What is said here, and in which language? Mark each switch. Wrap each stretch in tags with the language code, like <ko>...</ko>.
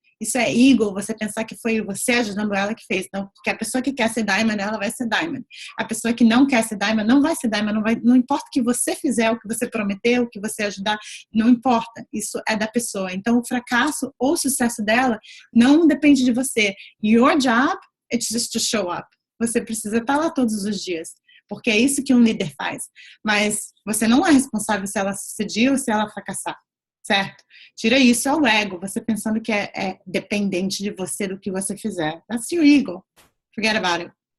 <pt>Isso é ego, você pensar que foi você ajudando ela que fez. Não, porque a pessoa que quer ser Diamond, ela vai ser Diamond. A pessoa que não quer ser Diamond, não vai ser Diamond. Não importa o que você fizer, o que você prometeu, o que você ajudar, não importa. Isso é da pessoa. Então, o fracasso ou o sucesso dela não depende de você.</pt> <en>Your job, it's just to show up.</en> <pt>Você precisa estar lá todos os dias, porque é isso que um líder faz. Mas você não é responsável se ela suceder ou se ela fracassar, certo? Tira isso ao ego, você pensando que é dependente de você, do que você fizer.</pt> <en>That's your ego. Forget about it.</en>